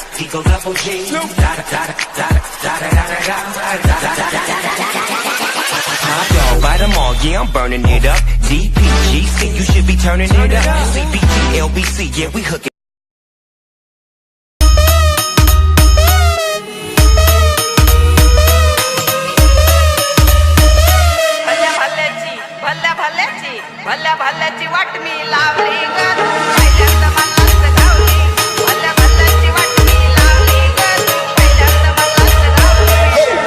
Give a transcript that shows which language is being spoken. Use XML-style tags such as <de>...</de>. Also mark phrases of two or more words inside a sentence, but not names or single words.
<en>Eagle Double G. Top dog, bite them all, yeah, I'm burning it up. DPGC, you should be turning it up. CBT, LBC, yeah, we hooking.</en> <mr>भल्या भल्याची वाट मी लावली ग पहिल्यांदा मलाच धावली भल्या भल्याची वाट मी लावली ग पहिल्यांदा मलाच धावली</mr>